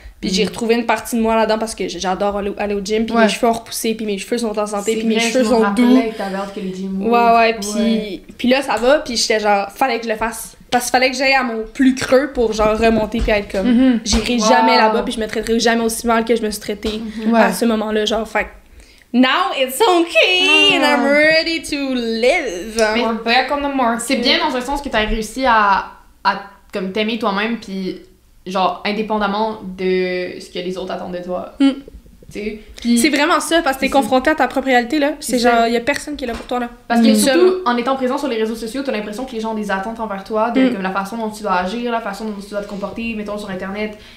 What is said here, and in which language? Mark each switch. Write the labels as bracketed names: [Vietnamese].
[French] Puis j'ai retrouvé une partie de moi là-dedans parce que j'adore aller au gym. Puis mes cheveux ont repoussé, puis mes cheveux sont en santé, puis mes cheveux sont doux. Que t'avais hâte que les gyms Ouais, puis là, ça va. Puis j'étais genre, fallait que je le fasse. Parce qu'il fallait que j'aille à mon plus creux pour genre remonter puis être comme, j'irai jamais là-bas, puis je me traiterai jamais aussi mal que je me suis traitée à ce moment-là. [English] Genre, fait now it's okay and I'm ready to live. [French] Mais [English] back on the market. [French] c'est bien dans un sens que t'as réussi à comme t'aimer toi-même, puis genre indépendamment de ce que les autres attendent de toi. Tu sais. C'est vraiment ça, parce que t'es confronté à ta propre réalité, là. C'est genre, y a personne qui est là pour toi, là. Parce que surtout, en étant présent sur les réseaux sociaux, t'as l'impression que les gens ont des attentes envers toi, de comme la façon dont tu dois agir, la façon dont tu dois te comporter, mettons sur Internet.